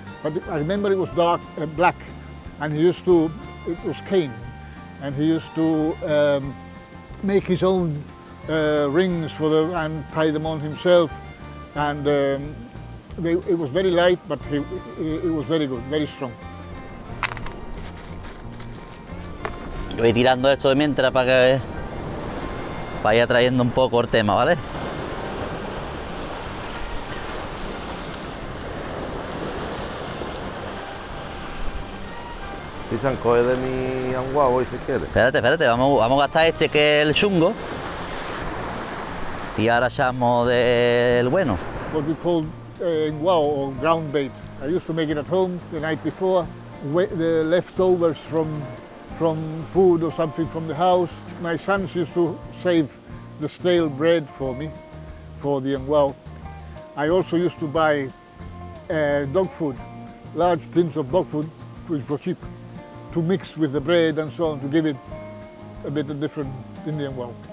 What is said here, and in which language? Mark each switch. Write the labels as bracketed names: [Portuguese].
[English] But I remember it was black, and it was cane. And he used to make his own rings and tie them on himself. And it was very light, but it was very good, very strong. [Spanish] Yo voy tirando esto de mientras para que vaya trayendo un poco el tema, ¿vale? Cristian, coge de mi anguao hoy si quieres. Espérate, vamos a gastar este que es el chungo y ahora echamos del bueno. [English] What we call anguao or ground bait. I used to make it at home the night before. The leftovers from food or something from the house. My sons used to save the stale bread for me, for the anguao. I also used to buy dog food, large tins of dog food, which was cheap, to mix with the bread and so on, to give it a bit of different in the anguao.